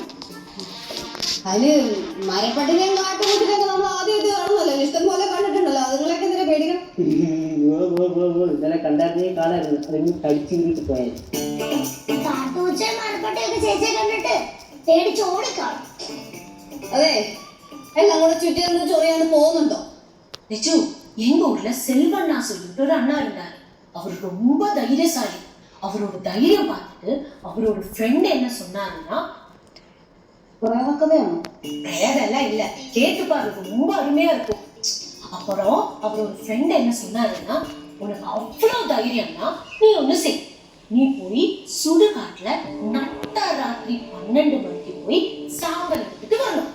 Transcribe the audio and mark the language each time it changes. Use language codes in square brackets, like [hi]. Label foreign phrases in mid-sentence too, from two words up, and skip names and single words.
[ml] അതിന് മരപ്പട്ടിനെയും കാട്ടുപൂച്ചിനെയൊക്കെ നമ്മൾ ആദ്യമായിട്ട് കാണുന്നല്ലോ, ഇഷ്ടം പോലെ കണ്ടിട്ടുണ്ടല്ലോ. അതുങ്ങളൊക്കെ എന്തിനാ പേടിക്കണം? ഇന്നലെ കണ്ടായിരുന്നേ കാണായിരുന്നു. അതെങ്കിലും കടിച്ചു വീട്ടിൽ പോയാൽ കാട്ടുപൂച്ചയും മരപ്പെട്ടിയൊക്കെ ചേച്ചിയെ കണ്ടിട്ട് പേടിച്ചോടിക്കാണും. അതെ, എല്ലാം കൂടെ ചുറ്റി നിന്ന് ചൊറിയാണ്ട് പോകുന്നുണ്ടോ? [ta] நிஜு எங்க ஊர்ல செல்வண்ணா சொல்லிட்டு ஒரு அண்ணா இருந்தாரு. அவர் ரொம்ப தைரியசாலி. அவரோட தைரியம் பார்த்துட்டு அவரோட ஃப்ரெண்ட் என்ன சொன்னாருன்னா, [ml] പ്രേതകഥയാണോ? [ta] பிரேதெல்லாம் இல்ல, கேட்டு பாரு, ரொம்ப அருமையா இருக்கும். அப்புறம் அவரோட ஃப்ரெண்ட் என்ன சொன்னாருன்னா, உனக்கு அவ்வளவு தைரியம்னா நீ ஒண்ணு செய், நீ போய் சுடுகாட்டுல நட்ட ராத்திரி 12 மணிக்கு போய் சாம்பல் எடுத்துட்டு வரணும்.